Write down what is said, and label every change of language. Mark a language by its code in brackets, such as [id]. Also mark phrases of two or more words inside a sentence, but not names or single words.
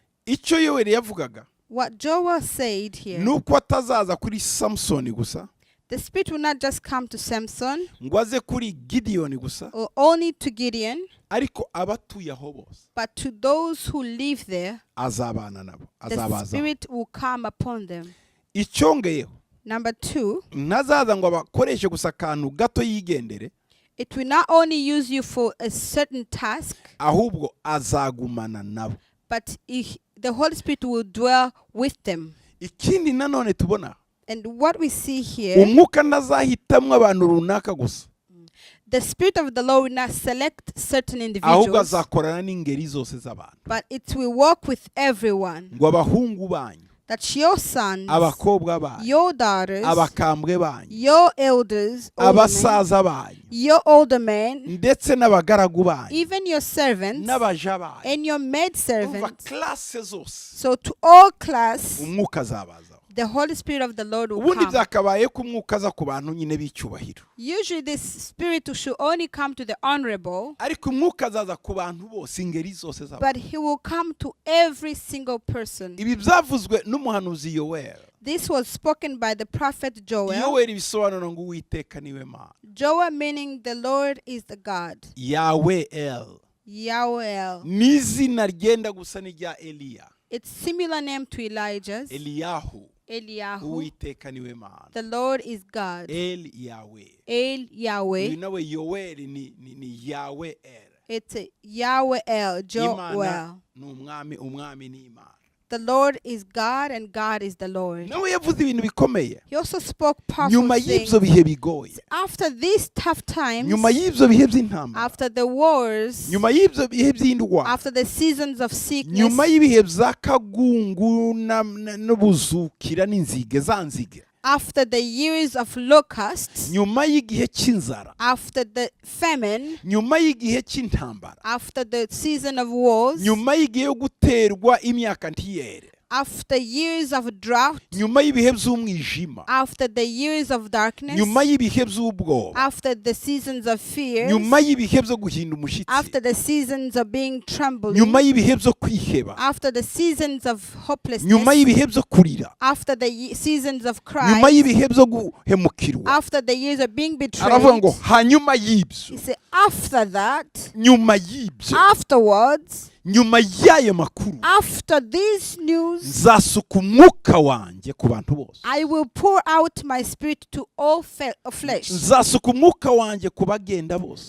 [rw] icyo yoweri yavugaga [en] What Joel said here, [rw] nuko atazaza kuri Samsoni gusa [en] the Spirit will not just come to Samson [rw] ngo aze kuri Gideyoni gusa [en] or only to Gideon, [rw] ariko abatuye aho bose [en] but to those who live there, [rw] azabana nabo [en] the [rw] azabaza [en] Spirit will come upon them. [rw] icyongeyeho [en] Number 2, [rw] ntazaza ngo abakoreshe gusa akantu gato yigendere [en] it will not only use you for a certain task, [rw] ahubwo azagumana nabo [en] but the Holy Spirit will dwell with them. [rw] ikindi nanone tubona [en] And what we see here, [rw] umwuka ntazahitamwo abantu runaka gusa [en] the Spirit of the Lord will not select certain [rw] ahubwo [en] individuals, [rw] azakorana n'ingeri zose z'abantu [en] but it will work with everyone. [rw] ngo abahungu banyu [en] That your sons, [rw] abakobwa banyu [en] your daughters, [rw] abakambwe banyu [en] your elders, older men, [rw] abasaza banyu [en] your older men, [rw] ndetse n'abagaragu banyu [en] even your servants [rw] n'abaja banyu [en] and your maid [rw] umva [en] servants. [rw] klase zose [en] So to all class, [rw] umwuka azabazaho [en] the Holy Spirit of the Lord will [rw] ubundi [en] come. [rw] byakabaye ko umwuka aza ku bantu nyine b'icyubahiro [en] Usually this Spirit should only come to the honorable, [rw] ariko umwuka azaza ku bantu bose ingeri zose z'abantu [en] but he will come to every single person. [rw] ibi byavuzwe n'umuhanuzi Yoweri [en] This was spoken by the prophet Joel. [rw] Yoweri bisobanura ngo uwiteka niwe mana [en] Joel meaning the Lord is the God. [rw] Yahweh El [en] Yahweh. [rw] n'izina ryenda gusa n'irya Eliya [en] It's similar name to Elijah's. [rw] Eliyahu [en] Eliyahu. [rw] uwiteka niwe mana [en] The Lord is God. [rw] El Yahweh [en] El Yahweh. [rw] uyu nawe Yoweri ni Yahweh El [en] It's Yahweh El. Joel. [rw] Imana ni umwami ni Imana [en] The Lord is God and God is the Lord. [rw] nawe yavuze ibintu bikomeye [en] He also spoke [rw] nyuma [en] powerful [rw] y'ibyo [en] things. [rw] bihe bigoye [en] After these tough times, [rw] nyuma y'ibyo bihe by'intambara [en] after the wars, [rw] nyuma y'ibyo bihe by'indwara [en] after the seasons of sickness, [rw] nyuma y'ibihe by'akagungu n'ubuzukira n'inzige za nzige [en] after the years of locusts, [rw] nyuma y'igihe cy'inzara [en] after the famine, [rw] nyuma y'igihe cy'intambara [en] after the season of wars, [rw] nyuma y'igihe yo guterwa imyaka ntiyere [en] after years of drought, [rw] nyuma y'ibihe by'umwijima [en] after the years of darkness, [rw] nyuma y'ibihe by'ubwoba [en] after the seasons of fear, [rw] nyuma y'ibihe byo guhinda umushyitsi [en] after the seasons of being trembling, [rw] nyuma y'ibihe byo kwiheba [en] after the seasons of [rw] nyuma [en] hopelessness, [rw] y'ibihe byo kurira [en] after the seasons of [rw] nyuma [en] cry, [rw] y'ibihe byo guhemukirwa [en] after the years of being [rw] aravuga ngo [en] betrayed. [rw] hanyuma y'ibyo [en] He said, after that, [rw] nyuma y'ibyo [en] afterwards, [rw] nyuma y'ayo makuru [en] after this news, [rw] nzasuka umwuka wanjye ku bantu bose [en] I will pour out my spirit to all flesh. [rw] nzasuka umwuka wanjye ku bagenda bose